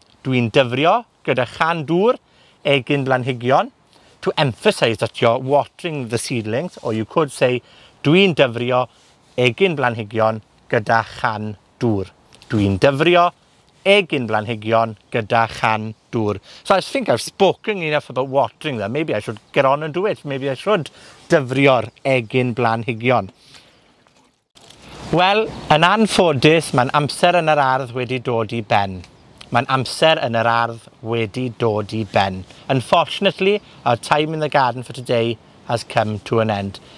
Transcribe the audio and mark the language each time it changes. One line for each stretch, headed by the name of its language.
Welsh: Dwi'n dyfrio gyda chan dŵr eginblanhigion,
English: to emphasize that you're watering the seedlings, or you could say,
Welsh: dwi'n dyfrio eginblanhigion gyda chan dŵr. Dwi'n dyfrio eginblanhigion gyda chan dŵr.
English: So I think I've spoken enough about watering them. Maybe I should get on and do it. Maybe I should
Welsh: dyfrio'r eginblanhigion. Wel, yn anffodus, mae'n amser yn yr ardd wedi dod I ben. Mae'n amser yn yr ardd wedi dod I ben.
English: Unfortunately, our time in the garden for today has come to an end.